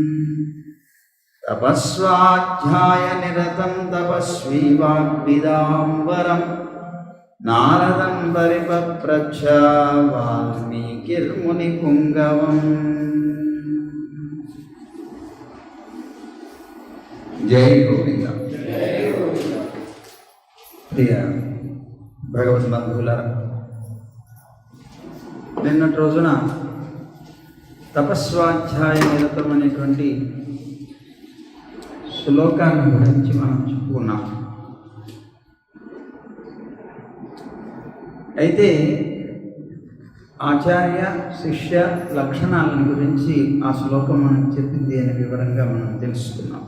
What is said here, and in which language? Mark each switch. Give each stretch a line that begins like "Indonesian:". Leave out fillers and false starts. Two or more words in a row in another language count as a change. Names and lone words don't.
Sanskrit: तपस्वाध्यायनिरतं तपस्वी वाग्विदाम्बरं नारदं परिपप्रच्छ वाल्मीकिर्मुनिपुङ्गवम्। जय गोविंद।
Telugu: प्रिय భగవద్బంధువులారా, నిన్నటి రోజున
Sanskrit: తపస్వాధ్యాయ నిరతం
Telugu: అనేటువంటి శ్లోకాన్ని గురించి మనం చెప్పుకున్నాం. అయితే ఆచార్య శిష్య లక్షణాలను గురించి ఆ శ్లోకం మనం చెప్పింది అనే వివరంగా మనం తెలుసుకున్నాం.